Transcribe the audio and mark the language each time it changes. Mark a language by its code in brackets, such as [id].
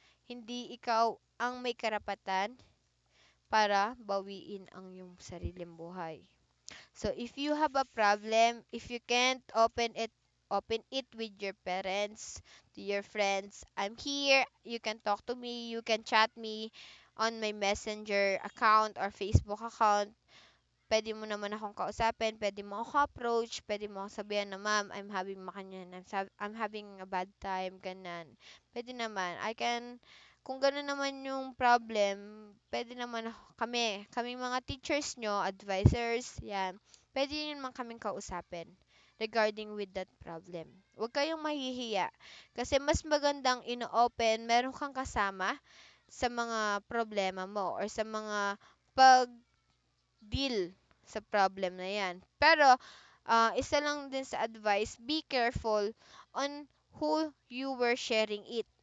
[tl] Hindi ikaw ang may karapatan para bawiin ang iyong sariling buhay. [en] So if you have a problem, if you can't open it with your parents, to your friends, I'm here. You can talk to me, you can chat me on my Messenger account or Facebook account. [tl] Puwede mo naman akong kausapin, puwede mo ako approach, puwede mo akong sabihan na, [en] "Ma'am, I'm having a bad time," [tl] ganyan. Puwede naman, kung gano'n naman yung problem, puwede naman kaming mga teachers niyo, advisors, 'yan, puwede niyo naman kaming kausapin regarding with that problem. Huwag kayong mahihiya, kasi mas magandang ino-open, meron kang kasama sa mga problema mo or sa mga pag-deal sa problem na 'yan. Pero, isa lang din sa [en] advice, be careful on who you were sharing it.